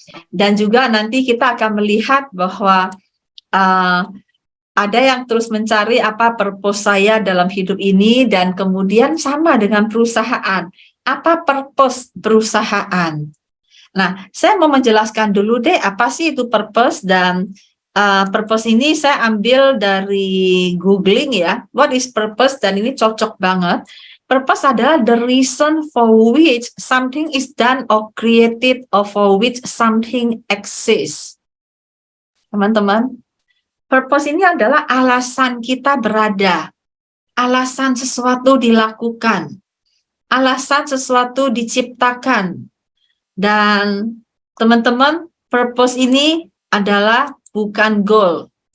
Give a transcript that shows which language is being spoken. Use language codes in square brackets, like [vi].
[id] Dan juga nanti kita akan melihat bahwa ada yang terus mencari apa purpose saya dalam hidup ini, dan kemudian sama dengan perusahaan. apa purpose perusahaan. Nah, saya mau menjelaskan dulu deh apa sih itu purpose, dan purpose ini saya ambil dari googling ya, [en] what is purpose, [id] dan ini cocok banget. [en] Purpose [id] adalah [en] the reason for which something is done or created or for which something exists. [id] Teman-teman, purpose ini adalah alasan kita berada, alasan sesuatu dilakukan, alasan sesuatu diciptakan. Dan teman-teman, purpose ini adalah bukan goal.